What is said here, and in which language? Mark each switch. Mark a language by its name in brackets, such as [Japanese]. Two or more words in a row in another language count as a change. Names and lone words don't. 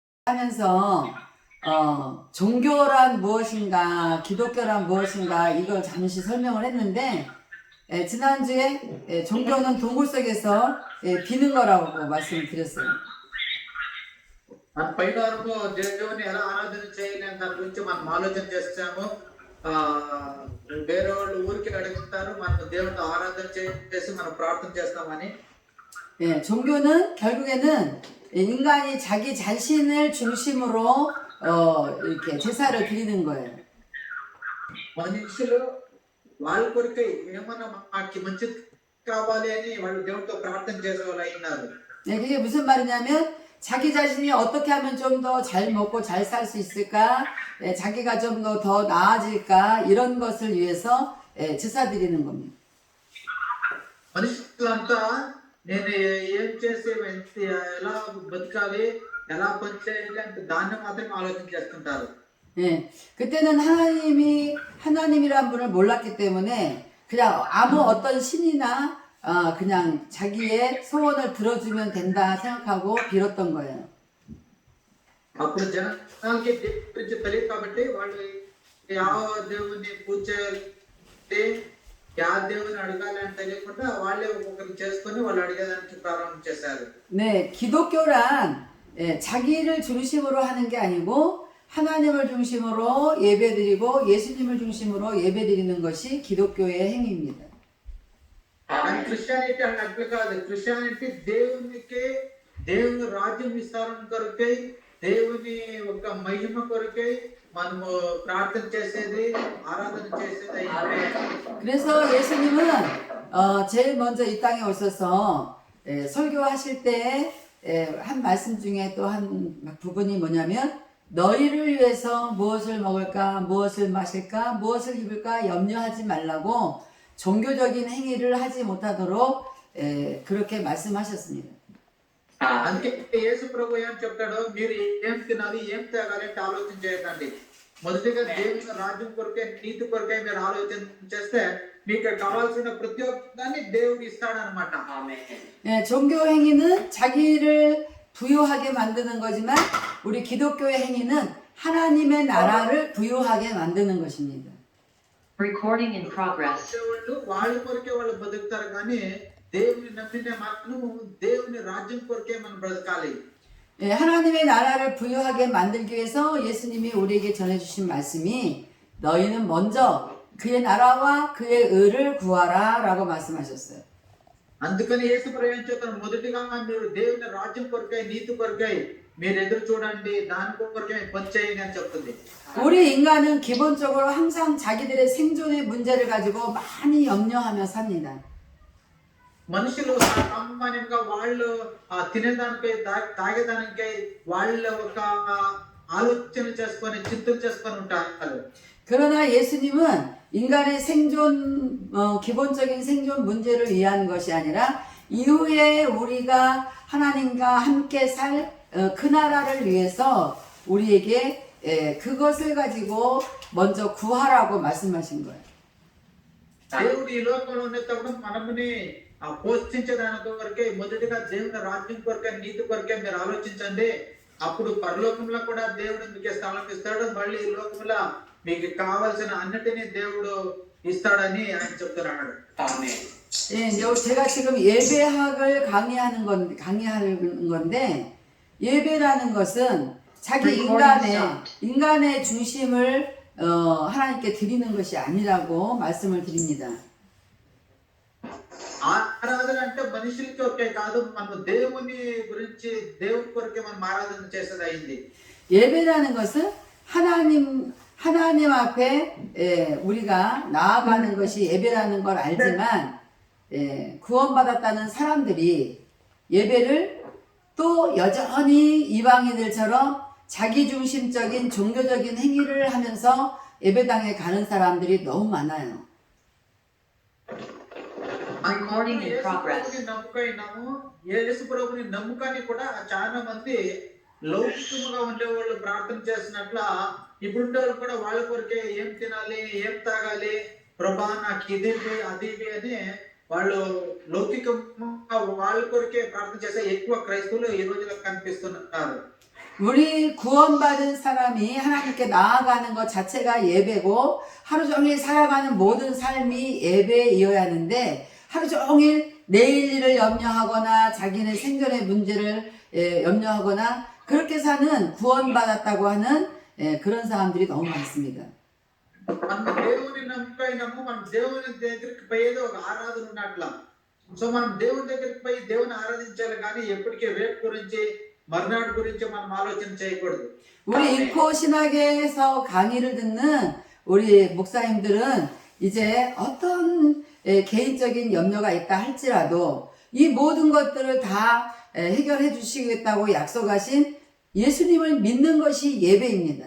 [Korean] 하면서 종교란 무엇인가, 기독교란 무엇인가 이걸 잠시 설명을 했는데 지난주에 종교는 동굴 속에서 비는 거라고 말씀을 드렸어요. [Telugu] పైన వరకు దేవుని ఎలా ఆరాధన చేయాలి అనే దాని గురించి మనం ఆలోచన చేస్తాము. వేరే వాళ్ళు ఊరికి అడుగుతారు, మనం దేవుడితో ఆరాధన చేసి మనం ప్రార్థన చేస్తామని. [Korean] 종교는 결국에는 인간이 자기 자신을 중심으로 이렇게 제사를 드리는 거예요. [Telugu] మనుషులు వాళ్ళ కొరకై ఏమన్నా మాకు మంచిది కావాలి అని వాళ్ళు దేవుడితో ప్రార్థన చేసే వాళ్ళు అయినారు. [Korean] 그게 무슨 말이냐면 자기 자신이 어떻게 하면 좀 더 잘 먹고 잘 살 수 있을까, 자기가 좀 더 나아질까 이런 것을 위해서 제사 드리는 겁니다. [Telugu] మనుషులంతా నేను ఏం చేసి ఎలా బతకాలి, ఎలా పని చేయాలి అంటే దాన్ని మాత్రమే ఆలోచన చేస్తుంటారు. [Korean] 그때는 하나님이란 분을 몰랐기 때문에 그냥 아무 어떤 신이나 그냥 자기의 소원을 들어주면 된다 생각하고 빌었던 거예요. [Telugu] అప్పుడు జనాలకి గురించి తెలియదు కాబట్టి వాళ్ళు ಯಾವ దేవుని పూజ చేయాలి, ಯಾವ దేవుని అడగాలి అని తెలియకుండా వాళ్ళే ఒక్కొక్కరు చేసుకొని వాళ్ళు అడిగేదానికి ప్రారంభం చేశారు. [Korean] 네, 기독교란 자기를 중심으로 하는 게 아니고 하나님을 중심으로 예배드리고 예수님을 중심으로 예배드리는 것이 기독교의 행위입니다. [Telugu] కానీ క్రిస్టియానిటీ అంటే అట్లా కాదు. క్రిస్టియానిటీ దేవుని రాజ్యం విస్తారం కొరకై, దేవుని ఒక మహిమ కొరకై మనము ప్రార్థన చేసేది, ఆరాధన చేసేది. [Korean] 그래서 예수님은 제일 먼저 이 땅에 오셔서 설교하실 때 한 말씀 중에 또 한 부분이 뭐냐면 너희를 위해서 무엇을 먹을까, 무엇을 마실까, 무엇을 입을까 염려하지 말라고 종교적인 행위를 하지 못하도록 그렇게 말씀하셨습니다. [Telugu] అందుకే యేసు ప్రభు ఏం చెప్తాడో, మీరు ఏం తినాలి, ఏం తాగాలి అంటే ఆలోచన చేయకండి. మొదటిగా దేవుని రాజ్యం కొరకే, నీతి కొరకే మీరు ఆలోచన చేస్తే మీకు కావాల్సిన ప్రతి ఒక్కదాన్ని దేవుడు ఇస్తాడనమాట. [Korean] 종교 행위는 자기를 부유하게 만드는 거지만 우리 기독교의 행위는 하나님의 나라를 부유하게 만드는 것입니다. [English] Recording in progress. [Telugu] వాళ్ళ కొరకే వాళ్ళు బతుకుతారు, కానీ దేవుని నమ్మిన మాత్రం దేవుని రాజ్యం కొరకే మనం బ్రతకాలి. [Korean] 하나님의 나라를 부유하게 만들기 위해서 예수님이 우리에게 전해주신 말씀이 너희는 먼저 그의 나라와 그의 의를 구하라 라고 말씀하셨어요. [Telugu] అందుకని యేసు ప్రభు ఏం చెప్తారు, మొదటిగా మీరు దేవుని రాజ్యం కొరకై, నీతి కొరకై మీరు ఎదురు చూడండి, దాని కొరకే పని చేయండి అని చెప్తుంది. [Korean] 우리 인간은 기본적으로 항상 자기들의 생존의 문제를 가지고 많이 염려하며 삽니다. [Telugu] మనుషులు సామాన్యంగా వాళ్ళు తినేదానిపై, తాగేదానికై వాళ్ళు ఒక ఆలోచన చేసుకొని, చింతన చేసుకొని ఉంటారు. [Korean] 그러나 예수님은 인간의 생존, 기본적인 생존 문제를 위한 것이 아니라 이후에 우리가 하나님과 함께 살 그 나라를 위해서 우리에게 그것을 가지고 먼저 구하라고 말씀하신 거예요. [Telugu] దేవుడు ఈ లోకంలో ఉన్నప్పుడు మనముని పోషించడానికి కొరకే, మొదటిగా దేవుని రాజ్యం కొరకే, నీతి కొరకే మీరు ఆలోచించండి. అప్పుడు పరలోకంలో కూడా దేవుడు మీకు స్థలం ఇస్తాడు. మళ్ళీ ఈ లోకంలో మీకు కావాల్సిన అన్నిటినీ దేవుడు ఇస్తాడని ఆయన చెప్తున్నాడు. [Korean] 제가 지금 예배학을 강의하는 건데 예배라는 것은 자기 인간의 중심을 하나님께 드리는 것이 아니라고 말씀을 드립니다. [Telugu] ఆరాధన అంటే మనుషులకి ఒకే కాదు, మనం దేవుని గురించి, దేవుని కొరకే మనం ఆరాధన చేసేది అయింది. [Korean] 예배라는 것은 하나님 앞에 우리가 나아가는 것이 예배라는 걸 알지만 구원받았다는 사람들이 예배를 또 여전히 이방인들처럼 자기중심적인 종교적인 행위를 하면서 예배당에 가는 사람들이 너무 많아요. [English] Recording in progress. [Telugu] యేసు ప్రభుని నమ్ముకొని కూడా చాలా మంది లౌకికంగా ఉండేవాళ్ళు ప్రార్థన చేసినట్ల ఇప్పుడు కూడా వాళ్ళ కొరకే ఏం తినాలి, ఏం తాగాలి, ప్రభా నాకు ఇది అది అని వాళ్ళు లౌకికంగా వాళ్ళ కొరకే ప్రార్థన చేసే ఎక్కువ క్రైస్తవులు ఈ రోజుల్లో కనిపిస్తున్నారు. [Korean] 우리 구원받은 사람이 하나님께 나아가는 것 자체가 예배고 하루 종일 살아가는 모든 삶이 예배이어야 하는데 하루 종일 내일 일을 염려하거나 자기는 생존의 문제를 염려하거나 그렇게 사는 구원받았다고 하는 그런 사람들이 너무 많습니다. [Telugu] మనం దేవుని నమ్మకైనాము మనం దేవుని దగ్గరికి పోయేది ఒక ఆరాధన ఉన్నట్ల సో మనం దేవుని దగ్గరికి పోయి దేవుని ఆరాధించాలి కానీ ఎప్పటికీ రేపు గురించి మర్నాడు గురించి మనం ఆలోచన చేయకూడదు. [Korean] 우리 인코 신학에서 강의를 듣는 우리 목사님들은 이제 어떤 개인적인 염려가 있다 할지라도 이 모든 것들을 다 해결해 주시겠다고 약속하신 예수님을 믿는 것이 예배입니다.